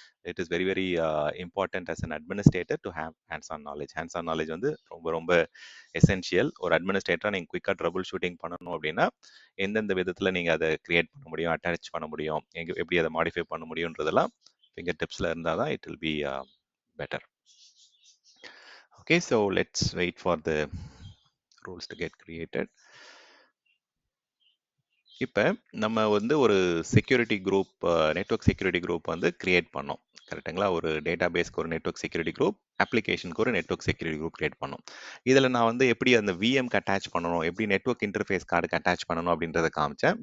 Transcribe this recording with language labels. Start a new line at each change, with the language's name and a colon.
English: It is very very important as an administrator to have hands on knowledge.
Tamil: Hands on knowledge வந்து ரொம்ப ரொம்ப essential. ஒரு அட்மினிஸ்ட்ரேட்டராக நீங்கள் குயிக்காக ட்ரபுள் ஷூட்டிங் பண்ணணும் அப்படின்னா எந்தெந்த விதத்தில் நீங்கள் அதை கிரியேட் பண்ண முடியும், அட்டாச் பண்ண முடியும், எப்படி அதை மாடிஃபை பண்ண முடியுன்றதெல்லாம் finger tipsல இருந்தால் தான்
English: it will be better. Okay, so let's wait for the rules to get created.
Tamil: இப்போ நம்ம வந்து ஒரு security group, network security group வந்து கிரியேட் பண்ணோம், கரெக்டுங்களா? ஒரு டேட்டா பேஸ்க்கு ஒரு நெட்வொர்க் செக்யூரிட்டி குரூப், அப்ளிகேஷனுக்கு ஒரு நெட்வொர்க் செக்யூரிட்டி குரூப் கிரியேட் பண்ணோம். இதில் நான் வந்து எப்படி அந்த விஎம்க்கு அட்டாச் பண்ணணும், எப்படி நெட்வொர்க் இன்டர்ஃபேஸ் கார்டுக்கு அட்டாச் பண்ணணும் அப்படின்றத காமிச்சேன்.